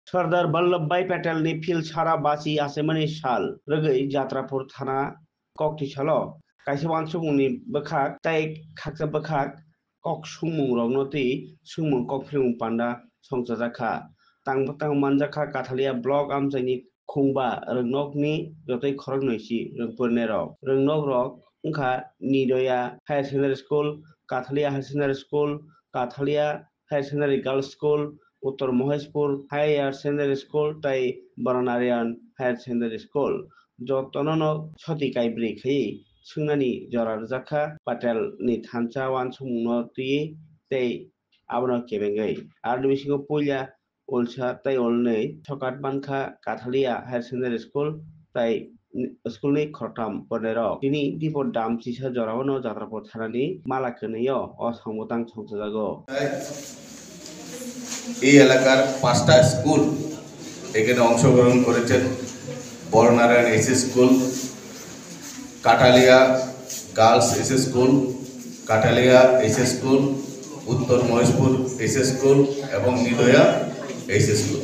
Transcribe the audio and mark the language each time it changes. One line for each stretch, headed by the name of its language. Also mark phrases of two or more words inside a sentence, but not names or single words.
Kok Borok: सरदार वल्लभभाई पेटेलनि फिल्डसारा बाची आसेमानि साल रगै जात्रापुर थाना ककटिसालो kaisa wansukmungni bwkhak tei khaksa bwkhak kok sungmung rokno twi sungmung kok philmung panda songchajak tang manjakha Kathalia block amchaini khungba rwngnokni jotoi khorok noisi rwngpurne rok rwngnok rok wngkha Nidoya Higher Secondary School, Kathalia Higher Secondary School, Kathalia Higher Secondary Girls School, Uttor Moheshpur Higher Secondary School tei Baranarian Higher Secondary School jotono soti kaibri khai sungnani jora rwjakha Patel ni thansa wansukmungno twi tei abono kebengai arni bisingo puila ulsa tei ulnei sokat bankha Kathalia Higher Secondary School tei school ni khortam pornerok tini dipor dam chisa jorao jatrapur thanani mala kwnio o sambotang songchajago
Bangla: এই এলাকার 5টা স্কুল এখানে অংশগ্রহণ করেছেন বরনারায়ণ এসএস স্কুল, কাটালিয়া গার্লস এসএস স্কুল, কাটালিয়া এসএস স্কুল, উত্তর মহেশপুর এসএস স্কুল এবং নিদয়া এসএস স্কুল।